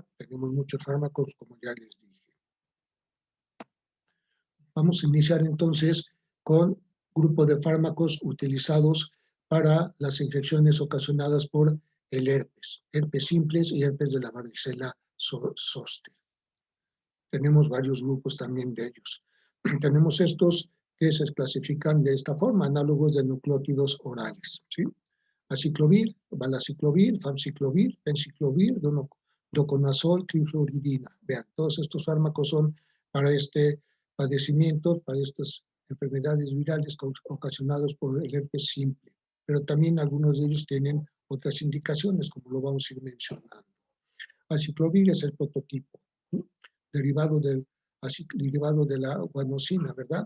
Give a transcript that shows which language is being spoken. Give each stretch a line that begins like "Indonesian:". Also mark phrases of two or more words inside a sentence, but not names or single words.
Spanish: Tenemos muchos fármacos, como ya les dije. Vamos a iniciar entonces con grupo de fármacos utilizados para las infecciones ocasionadas por el herpes simples y herpes de la varicela zoster. Tenemos varios grupos también de ellos. Tenemos estos que se clasifican de esta forma, análogos de nucleótidos orales, ¿sí? Aciclovir, valaciclovir, famciclovir, penciclovir, doconazol, trifluoridina. Vean, todos estos fármacos son para este padecimiento, para estas enfermedades virales ocasionadas por el herpes simple. Pero también algunos de ellos tienen otras indicaciones, como lo vamos a ir mencionando. Aciclovir es el prototipo, ¿sí? derivado de la guanosina, ¿verdad?